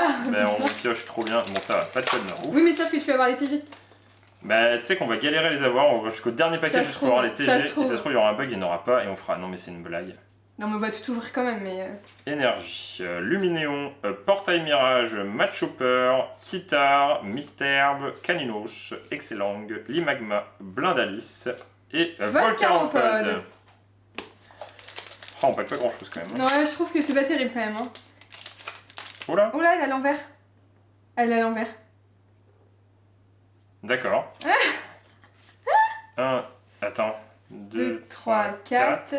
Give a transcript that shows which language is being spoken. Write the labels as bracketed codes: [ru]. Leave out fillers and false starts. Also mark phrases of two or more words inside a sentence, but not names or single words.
[fr] Ben, on pioche trop bien. Bon, ça va, pas de code noir. Ouf. Oui, mais sauf que tu peux avoir les TG. Bah, tu sais qu'on va galérer à les avoir. On va jusqu'au dernier paquet Ça se juste pour avoir les trouve, TG. ça se Et ça trouve. se trouve, il y aura un bug, il n'y en aura pas. Et on fera. Non, mais c'est une blague. Non, mais on va tout ouvrir quand même, mais. Énergie, Luminéon, Portail Mirage, Matchopper, Titar, Misterbe, Caninos, Excellang, Limagma, Blindalis et Volcaropode. Volcaropode. Oh, on pack pas grand chose quand même. Non, ouais, je trouve que c'est pas terrible quand même. Hein. Oh là, Oh là, elle est à l'envers. Elle est à l'envers. d'accord. 1, attends, 2, 3, 4.